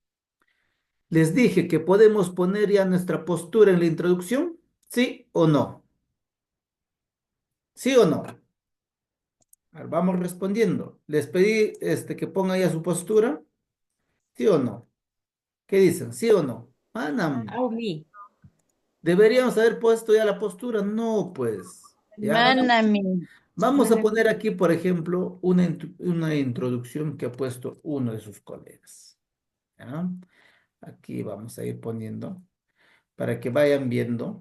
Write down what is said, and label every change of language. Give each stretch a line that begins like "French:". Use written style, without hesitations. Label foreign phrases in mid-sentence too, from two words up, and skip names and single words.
Spanish: Les dije que podemos poner ya nuestra postura en la introducción, ¿sí o no? ¿Sí o no? A ver, vamos respondiendo. Les pedí que pongan ya su postura, ¿sí o no? ¿Qué dicen? ¿Sí o no? Manam,
Quechua: Aumi.
Spanish: ¿deberíamos haber puesto ya la postura? No, pues. Ya,
Quechua: Manami.
Spanish: vamos a poner aquí, por ejemplo, una introducción que ha puesto uno de sus colegas. ¿Ya? Aquí vamos a ir poniendo para que vayan viendo.